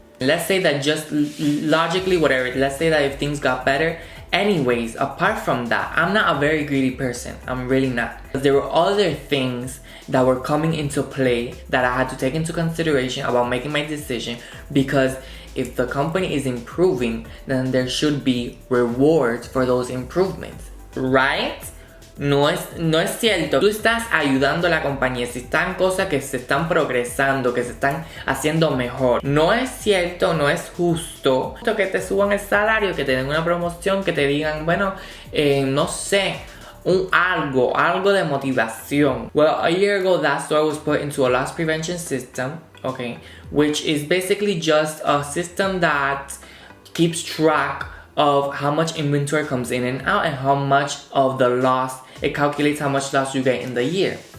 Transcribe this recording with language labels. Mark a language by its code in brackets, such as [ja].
[en] Let's say that just logically, whatever, let's say that if things got better, anyways, apart from that, I'm not a very greedy person. I'm really not. There were other things that were coming into play that I had to take into consideration about making my decision, because if the company is improving, then there should be rewards for those improvements, right? [es] No es cierto. Tú estás ayudando a la compañía si están cosas que se están progresando, que se están haciendo mejor. No es cierto, no es justo que te suban el salario, que te den una promoción, que te digan, bueno, no sé, algo de motivación. [en] Well, a year ago, that store was put into a loss prevention system, okay, which is basically just a system that keeps track of how much inventory comes in and out and how much of the loss, it calculates how much loss you get in the year.